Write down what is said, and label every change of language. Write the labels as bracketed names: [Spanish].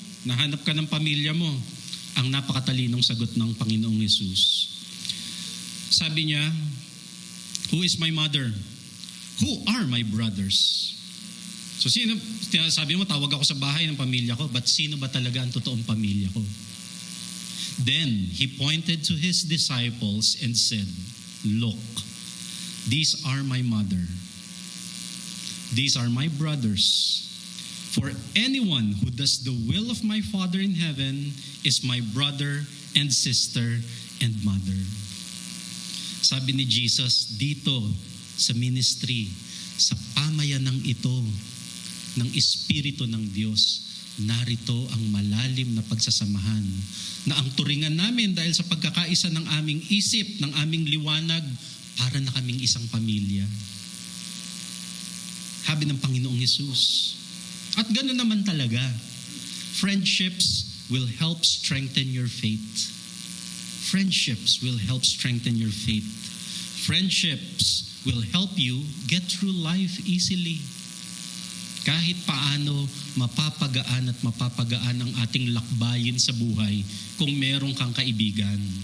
[Filipino] Nahanap ka ng pamilya mo." Ang napakatalinong sagot ng Panginoong Yesus. [English] Sabi niya, "Who is my mother? Who are my brothers?" [Filipino] So sabi mo, tawag ako sa bahay ng pamilya ko, but sino ba talaga ang totoong pamilya ko? [English] Then he pointed to his disciples and said, "Look, these are my mother. These are my brothers. For anyone who does the will of my Father in heaven is my brother and sister and mother." [Filipino] Sabi ni Jesus, dito sa ministry, sa pamayanang ito, ng Espiritu ng Diyos, narito ang malalim na pagsasamahan na ang turingan namin dahil sa pagkakaisa ng aming isip, ng aming liwanag, para na kaming isang pamilya. Sabi ng Panginoong Hesus. At gano'n naman talaga. [English] Friendships will help strengthen your faith. Friendships will help strengthen your faith. Friendships will help you get through life easily. [Filipino] Kahit paano, mapapagaan at mapapagaan ang ating lakbayin sa buhay kung meron kang kaibigan.